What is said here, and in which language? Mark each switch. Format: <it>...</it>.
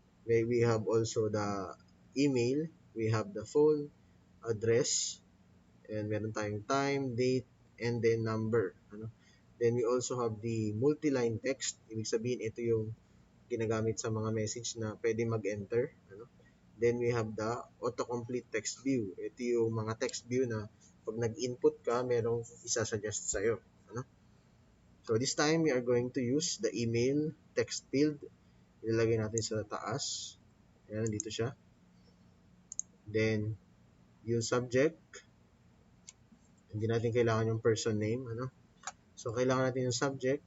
<en>We have also the email, we have the phone, address, and</en> <tl>meron tayong</tl> <en>time, date, and then number.</en> <tl>Ano?</tl> <en>Then we also have the multi-line text.</en> <tl>Ibig sabihin, ito yung ginagamit sa mga message na pwede mag-enter. Ano?</tl> <en>Then we have the autocomplete text view.</en> <tl>Ito yung mga text view na pag nag-input ka, merong isa-suggest sa'yo. Ano?</tl> <en>So this time, we are going to use the email text field.</en> <tl>Ilalagay natin sa taas. Ayan, dito siya. Then, yung subject, hindi natin kailangan yung person name. Ano? So, kailangan natin yung subject.</tl>